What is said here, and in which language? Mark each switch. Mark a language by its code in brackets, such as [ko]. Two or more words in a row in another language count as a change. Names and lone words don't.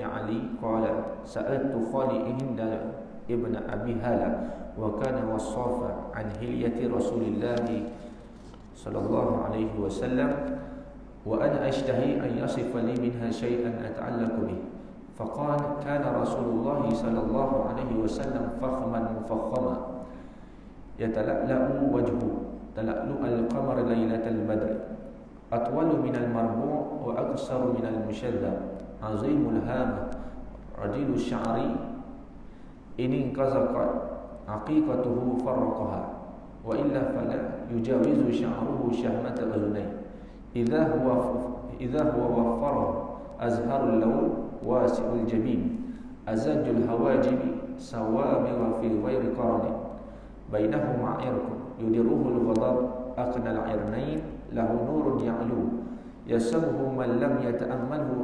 [ar] علي قال سألت خالي هند بن أبي هالة وكان وصافا عن حلية رسول الله صلى الله عليه وسلم وأنا أشتهي أن يصف لي منها شيئا أتعلق به فقال كان رسول الله صلى الله عليه وسلم فخما مفخما يتلألأ وجهه تلألؤ القمر ليلة البدر أطول من المربوع وأقصر من المشذب عظيم الهامة رجل الشعر, إن انفرقت عقيقته فرقها وإلا فلا يجاوز شعره شحمة أذنيه إذا هو وفره أزهر اللون واسع الجبين أزج الحواجب سوابغ في غير قرن بينهما عرق يدره الغضب أقنى العرنين له نور يعلوه يحسبه من لم يتأمله